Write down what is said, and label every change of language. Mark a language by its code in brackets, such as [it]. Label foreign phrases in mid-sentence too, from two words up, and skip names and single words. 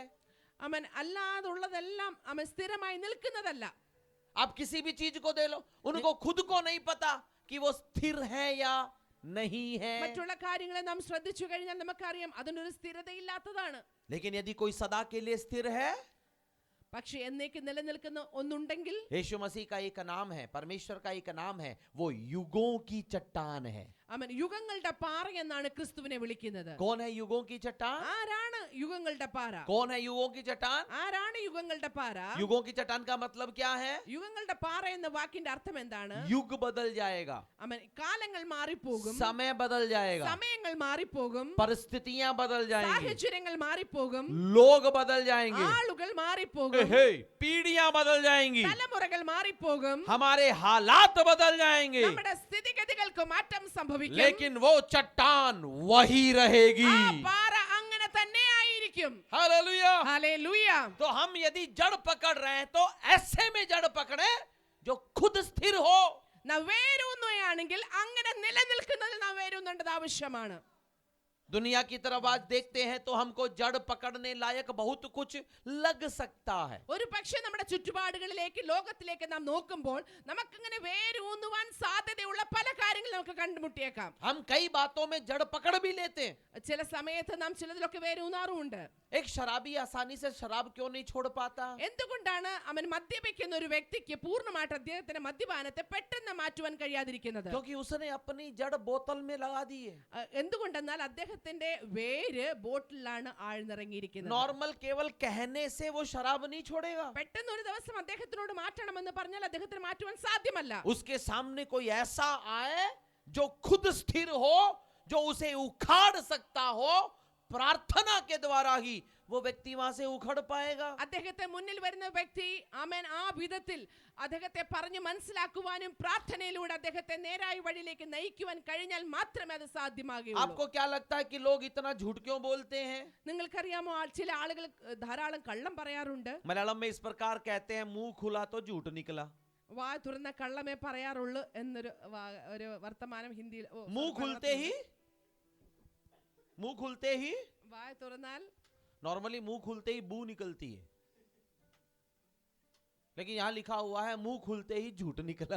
[ml] അവൻ അല്ലാതുള്ളതെല്ലാം അവൻ സ്ഥിരമായി നിൽക്കുന്നതല്ല. [hi] आप किसी भी चीज को दे लो, उनको खुद को नहीं पता कि वो स्थिर है या नहीं है. [ml] മറ്റുള്ള കാര്യങ്ങളെ നാം ശ്രദ്ധിച്ചു കഴിഞ്ഞാൽ നമുക്കറിയാം അതിനൊരു സ്ഥിരതയില്ലാത്തതാണ്. [hi] लेकिन यदि कोई सदा के लिए स्थिर है, [ml] പക്ഷെ എന്നേക്ക് നിലനിൽക്കുന്ന ഒന്നുണ്ടെങ്കിൽ [hi] यीशु मसीह का एक नाम है, परमेश्वर का एक नाम है, वो युगों की चट्टान है. [ml] അവൻ യുഗങ്ങളുടെ പാറ എന്നാണ് ക്രിസ്തുവിനെ വിളിക്കുന്നത്. [hi] कौन है युगों की चट्टान? [ml] ആരാണ് യുഗങ്ങളുടെ പാറ? [hi] कौन है युगों की चट्टान? [ml] ആരാണ് യുഗങ്ങളുടെ പാറ? [hi] युगों की चट्टान का मतलब क्या है? [ml] യുഗങ്ങളുടെ പാറ എന്ന വാക്കിന്റെ അർത്ഥം എന്താണ്? [hi] युग बदल जाएगा, [ml] അവൻ കാലങ്ങൾ മാറിപ്പോകും, [hi] समय बदल जाएगा, [ml] സമയങ്ങൾ മാറിപ്പോകും, [hi] परिस्थितियां बदल जाएंगी, [ml] സാഹചര്യങ്ങൾ മാറിപ്പോകും, [hi] लोग बदल जाएंगे, [ml] ആളുകൾ മാറിപ്പോകും, [hi] पीढ़ियां बदल जाएंगी, [ml] തലമുറകൾ മാറിപ്പോകും, [hi] हमारे हालात बदल जाएंगे, [ml] നമ്മുടെ സ്ഥിതിഗതികൾക്ക് മാറ്റം സംഭവിക്കും. [hi] लेकिन वो चट्टान वही रहेगी. [ml] ആ പാറ അങ്ങനെ തന്നെ ആയിരിക്കും. [hi] हालेलुया. [ml] ഹല്ലേലൂയ. [hi] तो हम यदि जड़ पकड़ रहे हैं तो ऐसे में जड़ पकड़े जो खुद स्थिर हो. [ml] നാം വേരൂന്നുകയാണെങ്കിൽ അങ്ങനെ നിലനിൽക്കുന്നതിൽ നാം വേരൂന്നേണ്ടത് ആവശ്യമാണ്. [hi] दुनिया की तरफ आज देखते हैं तो हमको जड़ पकड़ने लायक बहुत कुछ लग सकता है. [ml] ഒരു പക്ഷേ നമ്മുടെ ചുറ്റുപാടുകളിലേക്ക് ലോകത്തിലേക്ക് നാം നോക്കുമ്പോൾ നമുക്കിങ്ങനെ വേരൂന്നുവാൻ സാധ്യതയുള്ള പല കാര്യങ്ങൾ നമുക്ക് കണ്ടുമുട്ടിയേക്കാം. [hi] हम कई बातों में जड़ पकड़ भी लेते हैं. [ml] ചില സമയത്ത് നാം ചിലതിലൊക്കെ വേരൂന്നാറുമുണ്ട്. [hi] एक शराबी आसानी से शराब क्यों नहीं छोड़ पाता? [ml] എന്തുകൊണ്ടാണ് അവൻ മദ്യപിക്കുന്ന ഒരു വ്യക്തിക്ക് പൂർണ്ണമായിട്ട് അദ്ദേഹത്തിന്റെ മദ്യപാനത്തെ പെട്ടെന്ന് മാറ്റുവാൻ കഴിയാതിരിക്കുന്നത്? [hi] क्योंकि उसने अपनी जड़ बोतल में लगा दी है. [ml] എന്തുകൊണ്ടെന്നാൽ അദ്ദേഹത്തിന്റെ വേര് ബോട്ടിലാണ് ആഴ്ന്നിറങ്ങിയിരിക്കുന്നത്. [hi] नॉर्मल केवल कहने से वो शराब नहीं छोड़ेगा. [ml] പെട്ടെന്ന് ഒരു ദിവസം അദ്ദേഹത്തിനോട് മാറ്റണമെന്ന് പറഞ്ഞാൽ അദ്ദേഹത്തിന് മാറ്റുവാൻ സാധ്യമല്ല. [hi] उसके सामने कोई ऐसा आए जो खुद स्थिर हो, जो उसे उखाड़ सकता हो, प्रार्थना के द्वारा ही वो व्यक्ति वहां से उखड़ पाएगा. [ml] അദ്ദേഹത്തെ മുന്നിൽ വരുന്ന വ്യക്തി ആമേൻ ആ വിധത്തിൽ അദ്ദേഹത്തെ പറഞ്ഞു മനസ്സിലാക്കുവാനും പ്രാർത്ഥനയിലൂടെ അദ്ദേഹത്തെ നേരായ വഴിയിലേക്ക് നയിക്കുവാൻ കഴിഞ്ഞാൽ മാത്രമേ അത് സാധ്യമാകുകയുള്ളൂ. [hi] आपको क्या लगता है कि लोग इतना झूठ क्यों बोलते हैं? [ml] നിങ്ങൾക്കറിയാമോ ചില ആളുകൾ ധാരാളം കള്ളം പറയാറുണ്ട്. [hi] मलयालम में इस प्रकार कहते हैं, मुंह खुला तो झूठ निकला. [ml] വാ തുറന്ന കള്ളമേ പറയാറുള്ളൂ എന്നൊരു ഒരു വർത്തമാനം ഹിന്ദിയിൽ. [hi] मुंह खुलते ही [ml] വായ തുറന്നാൽ [hi] नॉर्मली मुंह खुलते ही बू निकलती है, लेकिन यहाँ लिखा हुआ है मुंह खुलते ही झूठ निकला.